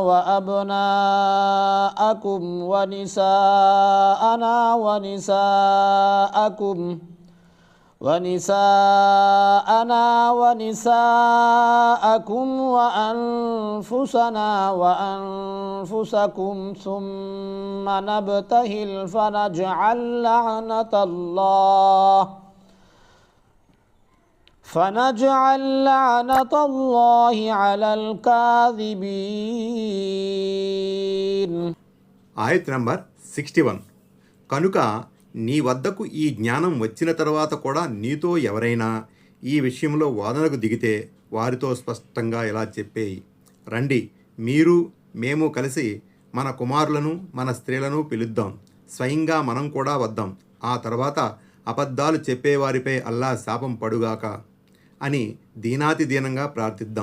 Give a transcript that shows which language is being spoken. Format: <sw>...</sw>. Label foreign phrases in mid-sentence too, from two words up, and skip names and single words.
<ar>وأبناءكم ونساءنا ونساءكم وأنفسنا وأنفسكم ثم نبتهل فنجعل لعنة الله على الكاذبين.</ar> <te>ఆయత్ నంబర్ 61. కనుక నీ వద్దకు ఈ జ్ఞానం వచ్చిన తర్వాత కూడా నీతో ఎవరైనా ఈ విషయంలో వాదనకు దిగితే వారితో స్పష్టంగా ఇలా చెప్పేయి, రండి, మీరు మేము కలిసి మన కుమారులను మన స్త్రీలను పిలుద్దాం, స్వయంగా మనం కూడా వద్దాం, ఆ తర్వాత అబద్ధాలు చెప్పేవారిపై అల్లా శాపం పడుగాక అని దీనాతి దీనంగా ప్రార్థిద్దాం.</te>